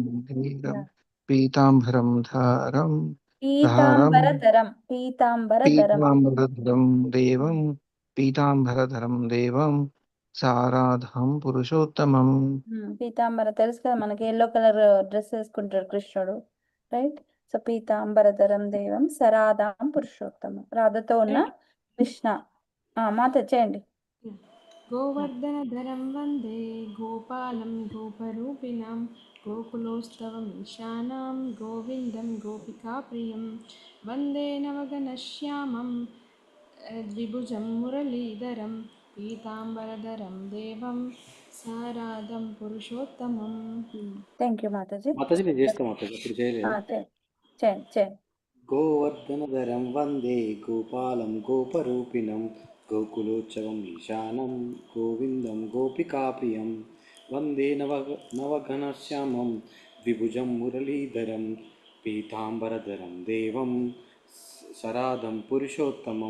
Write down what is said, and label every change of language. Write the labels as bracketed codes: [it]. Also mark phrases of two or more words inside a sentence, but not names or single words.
[sa] పీతాంబరం ధరం దేవం పీతాంబరధరం దేవం సారాధం పురుషోత్తమం. [te] పీతాంబర తెలుసు కదా మనకి, [en] yellow color dress [te] వేసుకుంటాడు కృష్ణుడు, రైట్? [sa] సపీతాంబరధరం దేవం సరాదాం పురుషోత్తమం. [te] రాధతో ఉన్న కృష్ణ. మాత చేయండి. [sa] गोवर्धनधरं वन्दे गोपालं गोपरूपिणां गोकुलोत्सवमीशानां गोविन्दं गोपिकाप्रियं वन्दे नवगणश्यामं द्विभुजं मुरलीधरं पीताम्बरधरं देवं साराधं पुरुषोत्तमं. [en] thank you మాతాజీ. [te] మాతాజీ నేను చేస్తా మాతాజీ, ఇప్పుడు చేయలేదు. చేయండి చేయండి. [sa] గోవర్ధనధరం వందే గోపాలం గోపరూపిణం గోకులోత్సవం ఈశానం గోవిందం గోపికాప్రియం వందే నవఘనశ్యామం ద్విభుజం మురళీధరం పీతాంబరధరం దేవం సరాధం పురుషోత్తమం.